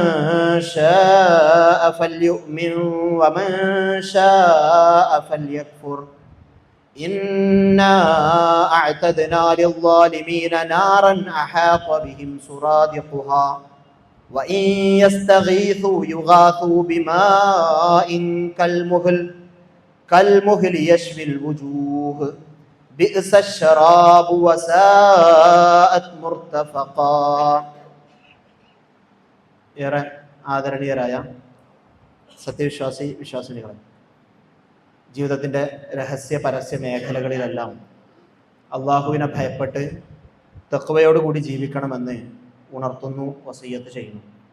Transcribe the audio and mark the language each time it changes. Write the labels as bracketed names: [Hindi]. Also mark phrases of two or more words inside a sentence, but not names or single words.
[Arabic] شاء فليؤمن ومن شاء فليكفر إنا أعتدنا للظالمين نارا أحاط بهم سرادقها وإن يستغيثوا يغاثوا بماء كالمهل يشفي الوجوه بئس الشراب وساءت مرتفقا. [Malayalam] ഏറെ ആദരണീയരായ വിശ്വാസിനികൾ, ജീവിതത്തിൻ്റെ രഹസ്യ പരസ്യ മേഖലകളിലെല്ലാം അള്ളാഹുവിനെ ഭയപ്പെട്ട് തഖ്വയോടുകൂടി ജീവിക്കണമെന്ന് ഉണർത്തുന്നു, വസിയ്യത്ത് ചെയ്യുന്നു.